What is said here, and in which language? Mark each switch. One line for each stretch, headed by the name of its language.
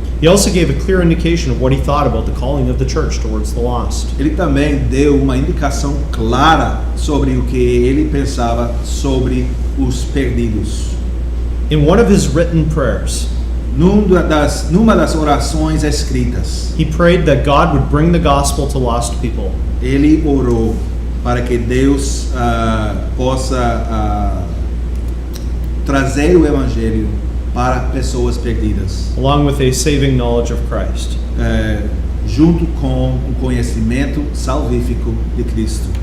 English: he also gave a clear indication of what he thought about the calling of the church towards the lost.
Portuguese: ele também deu uma indicação clara sobre o que ele pensava sobre os perdidos.
English: In one of his written prayers,
Portuguese: Numa das orações escritas,
English: he prayed that God would bring the gospel to lost people.
Portuguese: ele orou para que Deus possa trazer o evangelho para pessoas perdidas,
English: Along with a saving knowledge of Christ.
Portuguese: junto com o conhecimento salvífico de Cristo.